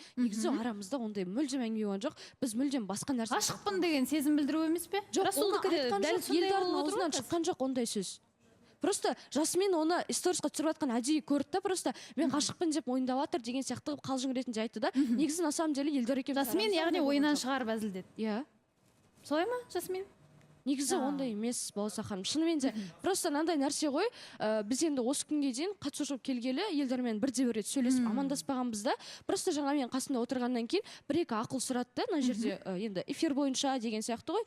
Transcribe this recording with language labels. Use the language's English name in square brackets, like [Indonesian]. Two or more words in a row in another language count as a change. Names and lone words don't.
[Kazakh] Негізі арамызда ондай мүлдем әңгіме болған жоқ. Біз мүлдем басқа нәрсе. Ғашықпын деген сезім білдіру емес пе? Жоқ, Елдардың аузынан шыққан жоқ ондай сөз. Просто Жасмин оны сторисқа түсіріп жатқан әдейі көрді да, просто мен ғашықпын деп мойындап жатыр деген сияқты қалжың ретінде айтты да. Негізі [Russian] на самом деле [Kazakh] Елдар екеуміз. Жасмин яғни ойынан шығарып әзілдеді. Иә. Солай ма, Жасмин? негізі ондай емес Балауса ханым. Шынымен де просто мынандай нәрсе ғой, біз енді осы күнге дейін қатысушы болып келгелі елдермен бірде-бір рет сөйлесіп амандаспағанбыз да, просто жаңа мен қасында отырғаннан кейін бір-екі ақыл сұрады да, мына жерде енді эфир бойынша деген сияқты ғой.